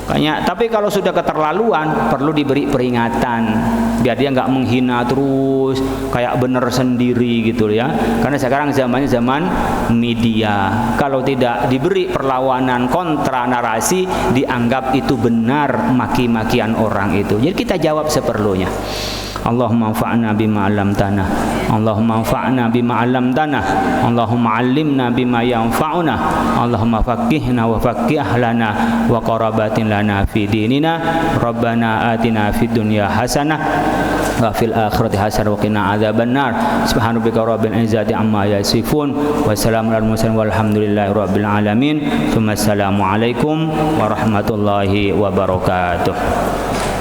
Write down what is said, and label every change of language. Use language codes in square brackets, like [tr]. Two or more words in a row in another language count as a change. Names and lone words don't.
[id] Tapi kalau sudah keterlaluan perlu diberi peringatan biar dia nggak menghina terus kayak bener sendiri gitu ya. Karena sekarang zamannya zaman media. Kalau tidak diberi perlawanan kontra narasi dianggap itu benar maki-makian orang itu. Jadi kita jawab seperlunya. [ar] اللهم انفعنا بما علمتنا اللهم انفعنا بما علمتنا. اللهم علمنا بما ينفعنا. اللهم فقهنا وفقه لنا وقرابة لنا في ديننا. ربنا آتنا في الدنيا حسنة وفي الآخرة حسنة وقنا عذاب النار. سبحان ربك رب العزة عما يصفون وسلام على المرسلين والحمد لله رب العالمين. السلام عليكم ورحمة الله وبركاته.